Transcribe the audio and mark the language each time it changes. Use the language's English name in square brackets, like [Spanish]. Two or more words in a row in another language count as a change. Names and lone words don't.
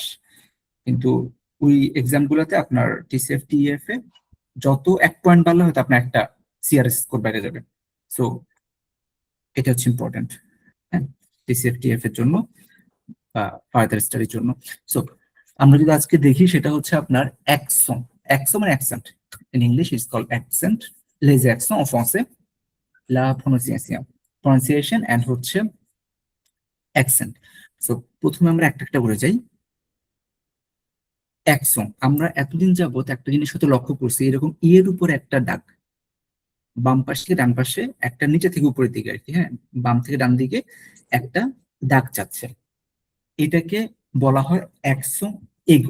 [Bangla] কিন্তু ওই এক্সাম গুলোতে আপনার টিসিএফ টিএফ এ যত 1 পয়েন্ট বাড়লে হয়তো আপনার একটা [English] CRS score [Bangla] বাইরে যাবে। সো এটা হচ্ছে ইম্পর্টেন্ট, হ্যাঁ, টিসিএফ টিএফ এর জন্য বা ফার্দার স্টাডির জন্য। সো আমরা যদি আজকে দেখি সেটা হচ্ছে আপনার অ্যাকশন। [English] অ্যাকশন মানে অ্যাকসেন্ট, in English it's called accent, [French] les accents en français, la prononciation, [English] pronunciation and হচ্ছে অ্যাকসেন্ট। [Bangla] সো প্রথমে আমরা একটা একটা করে যাই। অ্যাকশন, আমরা এতদিন যাবত একটা জিনিস হয়তো লক্ষ্য করছি, এরকম এর উপর একটা দাগ, বাম পাশ থেকে ডান পাশে একটা, নিচে থেকে উপরের দিকে আর কি, হ্যাঁ, বাম থেকে ডান দিকে একটা দাগ যাচ্ছে, এটাকে বলা হয় অ্যাকশো এগু।